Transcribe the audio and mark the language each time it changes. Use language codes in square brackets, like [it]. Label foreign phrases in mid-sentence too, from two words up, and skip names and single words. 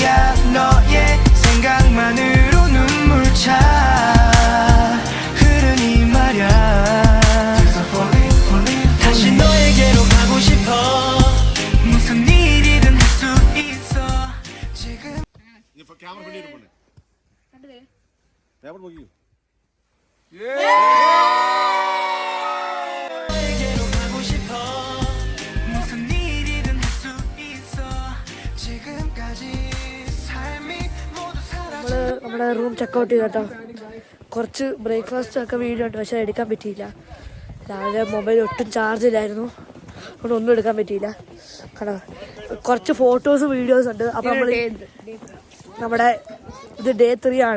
[ko] 너의 생각만으로 눈물 차 흐르니 말야. 다시 너에게로 가고 싶어. 무슨 일이든 할 수 있어. 지금 [ml] ക്യാമറ പിന്നീട് പോണേ പേപ്പർ നോക്കി [ko] 너에게로 가고 싶어. 무슨 일이든 할 수 있어. 지금까지 삶이 모두 사라져. [ml] നമ്മുടെ [en] room checkout [ml] ചെയ്തു കേട്ടോ. കുറച്ച് ബ്രേക്ക്ഫാസ്റ്റ് ഒക്കെ വീഡിയോ ഉണ്ട്, പക്ഷെ എടുക്കാൻ പറ്റിയില്ല. രാവിലെ മൊബൈൽ ഒട്ടും ചാർജില്ലായിരുന്നു, അതുകൊണ്ട് ഒന്നും എടുക്കാൻ പറ്റിയില്ല. കാരണം കുറച്ച് ഫോട്ടോസും വീഡിയോസും ഉണ്ട്. അപ്പം നമ്മൾ നമ്മുടെ ഇത് ഡേ 3 ആണ്.